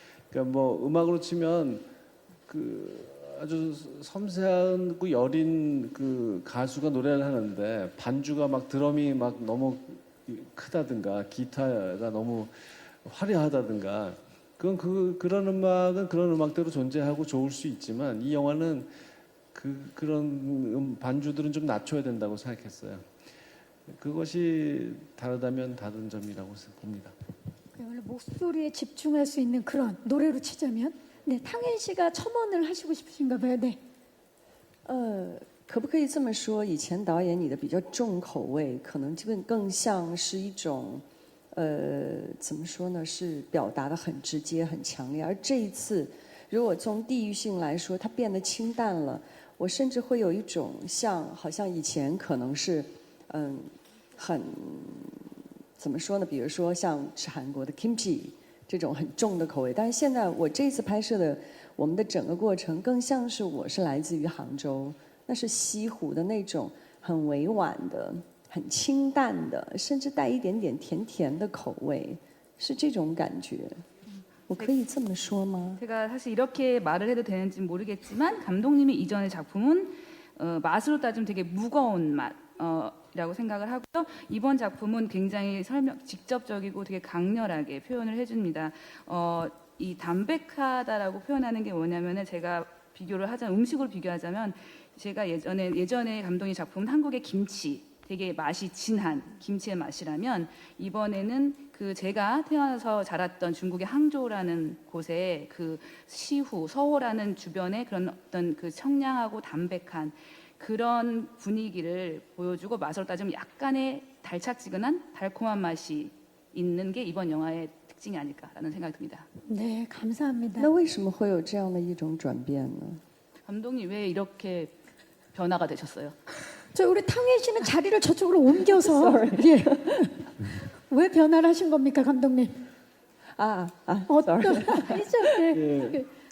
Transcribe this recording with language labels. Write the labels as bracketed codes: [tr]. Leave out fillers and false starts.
[ko] 그러니까 뭐 음악으로 치면 아주 섬세하고 여린 가수가 노래를 하는데 반주가 막 드럼이 막 너무 크다든가 기타가 너무 화려하다든가 그런 음악은 그런 음악대로 존재하고 좋을 수 있지만 이 영화는 그런 반주들은 좀 낮춰야 된다고 생각했어요. 그것이 다르다면 다른 점이라고 봅니다. 원래 목소리에 집중할 수 있는 그런 노래로 치자면 네, 탕현 씨가 첨언을 하시고 싶으신가 봐요. 네. [zh] 可不可以这么说？以前导演你的比较重口味，可能更像是一种，怎么说呢？是表达的很直接、很强烈。而这一次，如果从地域性来说，它变得清淡了。我甚至会有一种好像以前可能是，很怎么说呢？比如说像吃韩国的 kimchi 这种很重的口味，但是现在我这次拍摄的我们的整个过程，更像是我是来自于杭州。那是西湖的那种很委婉的、很清淡的，甚至带一点点甜甜的口味，是这种感觉。我可以这么说吗？ [ko] 제가 사실 이렇게 말을 해도 되는지 모르겠지만 감독님이 이전의 작품은 맛으로 따지면 되게 무거운 맛이라고 생각을 하고요. 이번 작품은 굉장히 직접적이고 되게 강렬하게 표현을 해줍니다. 이 담백하다라고 표현하는 게 뭐냐면은 제가 비교를 하자면 음식으로 비교하자면 제가 예전에 감독의 작품은 한국의 김치 되게 맛이 진한 김치의 맛이라면 이번에는 제가 태어나서 자랐던 중국의 항저우라는 곳에 시후 서호라는 주변에 그런 어떤 청량하고 담백한 그런 분위기를 보여주고 맛으로 따지면 약간의 달짝지근한 달콤한 맛이 있는 게 이번 영화의 특징이 아닐까라는 생각이 듭니다. 네, 감사합니다. [zh] 那为什么会有这样的一种转变呢？ [ko] 감독님 왜 이렇게 변화가 되셨어요? 저 우리 탕현 씨는 자리를 저쪽으로 옮겨서 예. 왜 변화를 하신 겁니까, 감독님? 어떤 아니죠? 네.